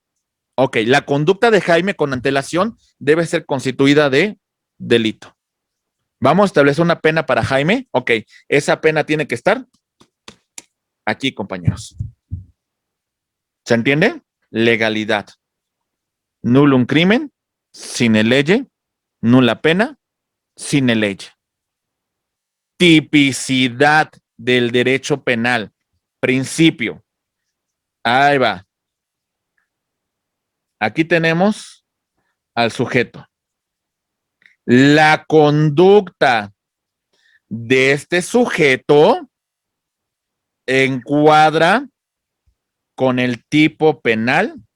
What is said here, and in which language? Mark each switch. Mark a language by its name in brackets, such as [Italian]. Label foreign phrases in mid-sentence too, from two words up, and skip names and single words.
[Spanish] Ok, la conducta de Jaime con antelación debe ser constituida de delito. Vamos a establecer una pena para Jaime. Ok, esa pena tiene que estar aquí, compañeros. ¿Se entiende? Legalidad. [Latin] Nullum crimen, sine lege, nula pena, sine lege. [Spanish] Tipicidad del derecho penal. Principio. Ahí va. Aquí tenemos al sujeto. La conducta de este sujeto encuadra con el tipo penal.